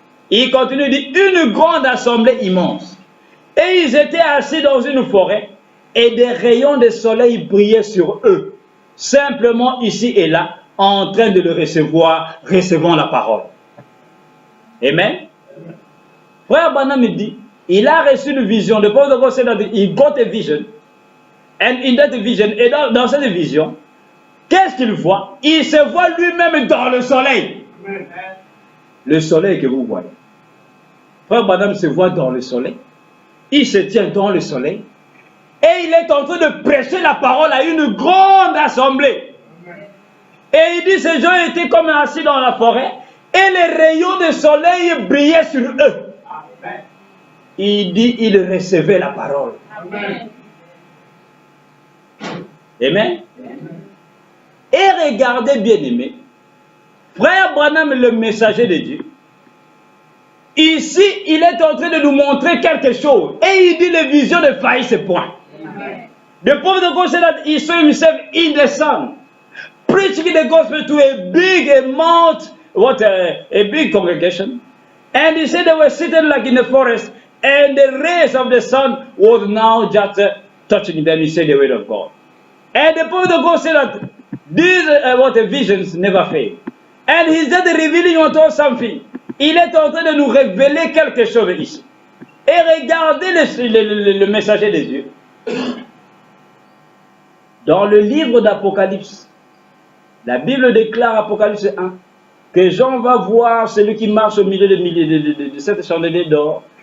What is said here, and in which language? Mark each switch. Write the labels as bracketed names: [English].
[French] Il continue, il dit, une grande assemblée immense. Et ils étaient assis dans une forêt et des rayons de soleil brillaient sur eux. Simplement ici et là, en train de le recevoir, recevant la parole. Amen. Frère Branham dit, il a reçu une vision. [English] The prophet of God said that he got a vision. And in that vision, [French] et dans cette vision, qu'est-ce qu'il voit? Il se voit lui-même dans le soleil. Le soleil que vous voyez. Frère Branham se voit dans le soleil. Il se tient dans le soleil. Et il est en train de prêcher la parole à une grande assemblée. Et il dit, ces gens étaient comme assis dans la forêt. Et les rayons de soleil brillaient sur eux. Il dit, il recevait la parole. Amen. Et regardez, bien aimé, frère Branham, le messager de Dieu, ici, il est en train de nous montrer quelque chose. Et il dit, les visions ne faillissent point. [English] The prophet of God said that he saw himself in the sun, preaching the gospel to a big amount, a big congregation. And he said they were sitting like in the forest, and the rays of the sun was now just touching them. He said the word of God. And the prophet of God said that these visions never fail. And he's just revealing unto us something. [French] Il est en train de nous révéler quelque chose ici. Et regardez le messager des dieux. Dans le livre d'Apocalypse, la Bible déclare, Apocalypse 1, que Jean va voir celui qui marche au milieu de cette chandelier d'or.